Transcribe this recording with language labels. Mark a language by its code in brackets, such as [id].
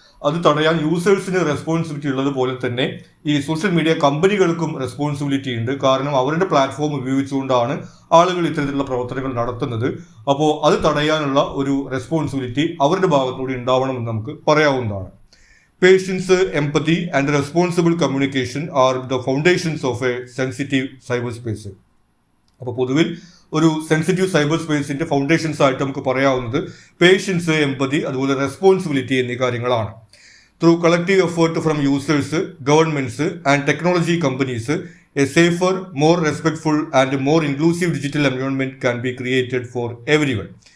[ml] അത് തടയാൻ യൂസേഴ്സിന് റെസ്പോൺസിബിലിറ്റി ഉള്ളത് പോലെ തന്നെ ഈ സോഷ്യൽ മീഡിയ കമ്പനികൾക്കും റെസ്പോൺസിബിലിറ്റി ഉണ്ട്. കാരണം അവരുടെ പ്ലാറ്റ്ഫോം ഉപയോഗിച്ചുകൊണ്ടാണ് ആളുകൾ ഇത്തരത്തിലുള്ള പ്രവർത്തനങ്ങൾ നടത്തുന്നത്. അപ്പോൾ അത് തടയാനുള്ള ഒരു റെസ്പോൺസിബിലിറ്റി അവരുടെ ഭാഗത്തുകൂടി ഉണ്ടാവണമെന്ന് നമുക്ക് പറയാവുന്നതാണ്. [en] Patience, empathy and responsible communication are the foundations of a sensitive cyberspace. [ml] അപ്പോൾ പൊതുവിൽ ഒരു സെൻസിറ്റീവ് സൈബർ സ്പേസിന്റെ ഫൗണ്ടേഷൻസ് ആയിട്ട് നമുക്ക് പറയാവുന്നത് പേഷ്യൻസ്, എംപതി, അതുപോലെ റെസ്പോൺസിബിലിറ്റി എന്നീ കാര്യങ്ങളാണ്. [en] Through collective effort from users, governments and technology companies, a safer, more respectful and more inclusive digital environment can be created for everyone.